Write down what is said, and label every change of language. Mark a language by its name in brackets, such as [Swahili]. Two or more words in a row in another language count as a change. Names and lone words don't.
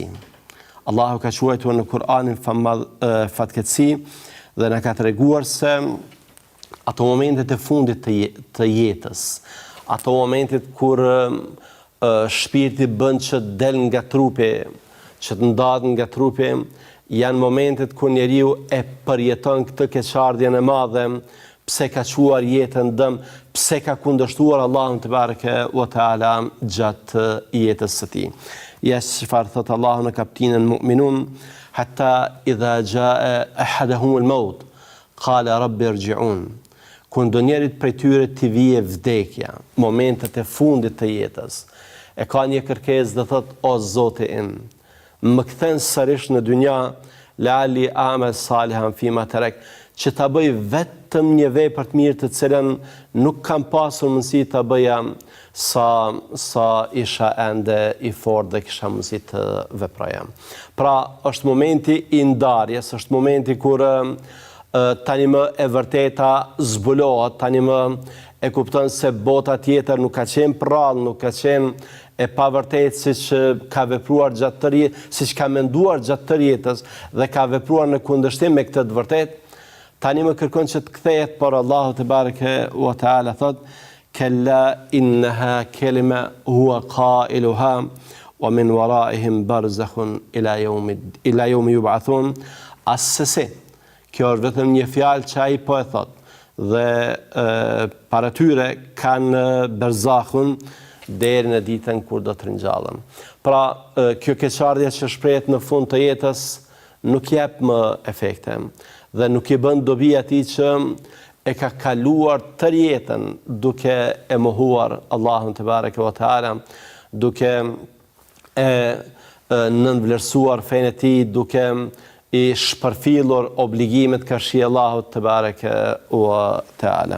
[Albanian] Allahu ka quajtur në Kur'anin fatkeqësi dhe na ka treguar se ato momentet e fundit të jetës, ato momentet kur shpirti bën që del nga trupi, që të ndahet nga trupi, janë momentet kur njeriu e përjeton këtë keqardhjen e madhe, pse ka quar jetën dëm, pse ka kundërshtuar Allahun [Arabic] تبارك وتعالى [Albanian] gjatë jetës së tij. Çfarë thot Allahu në kapitullin Mu'minun, [Arabic] حتى إذا جاء أحدهم الموت قال رب ارجعون. [Albanian] Kur ndonjërit prej tyre t'i vije vdekja, momentet e fundit të jetës, e ka një kërkesë dhe thot, o Zoti im, më kthen sërish në dynja, [Arabic] لعلي أعمل صالحا فيما ترك, [Albanian] që ta bëj vetëm një vepër të mirë të cilën nuk kam pasur mundësi ta bëja sa isha ende i fortë dhe kisha mundësi të veproja. Pra, është momenti i ndarjes, është momenti kur tani më e vërteta zbulohet, tani më e kupton se bota tjetër nuk ka qenë prallë, nuk ka qenë e pavërtetë siç ka vepruar gjatë të jetës, siç ka menduar gjatë të jetës dhe ka vepruar në kundërshtim me këtë të vërtetë. Tani më kërkon që të kthehet, por Allahu [Arabic] تبارك وتعالى [Albanian] thot, [Arabic] كلا إنها كلمة هو قائلها ومن ورائهم برزخ إلى يوم يبعثون. [Albanian] Asese, kjo është vetëm një fjalë që ai po e thot, dhe para tyre kanë barzakhun deri në ditën kur do të ringjallen. Pra, kjo keqardhje që shprehet në fund të jetës nuk jep më efekte dhe nuk i bën dobi atij që e ka kaluar tër jetën duke e mohuar Allahun [Arabic] تبارك وتعالى, [Albanian] duke e nënvlerësuar fenë e tij, duke i shpërfillur obligimet ka shi Allahut [Arabic] تبارك وتعالى.